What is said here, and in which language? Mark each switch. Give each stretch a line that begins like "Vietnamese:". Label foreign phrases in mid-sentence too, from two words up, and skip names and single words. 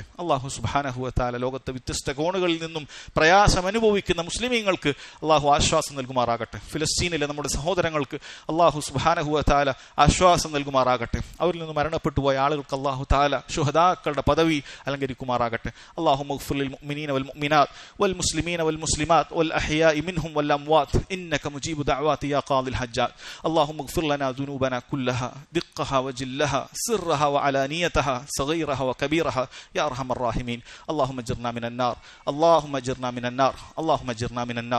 Malayalam: അള്ളാഹു
Arabic: سبحانه وتعالى
Malayalam: ലോകത്തെ വ്യത്യസ്ത കോണുകളിൽ നിന്നും പ്രയാസം അനുഭവിക്കുന്ന മുസ്ലിമീങ്ങൾക്ക് അള്ളാഹു ആശ്വാസം നൽകുമാറാകട്ടെ. ഫിലിസ്തീനിലെ നമ്മുടെ സഹോദരങ്ങൾക്ക് അള്ളാഹു
Arabic: سبحانه وتعالى
Malayalam: ആശ്വാസം നൽകുമാറാകട്ടെ. അവരിൽ നിന്ന് മരണപ്പെട്ടു പോയ ആളുകൾക്ക് അള്ളാഹു തആല ശുഹദാക്കളുടെ പദവി അലങ്കരിക്കുമാറാകട്ടെ.
Arabic: اللهم اغفر للمؤمنين والمؤمنات والمسلمين والمسلمات والأحياء منهم والأموات إنك مجيب دعوات يا قاضي الحجات. اللهم اغفر لنا ذنوبنا كلها دقها وجلها سرها وعلانيتها صغيرها وكبيرها يا أرحم الراحمين. اللهم اجرنا من النار، اللهم اجرنا من النار، اللهم اجرنا من النار.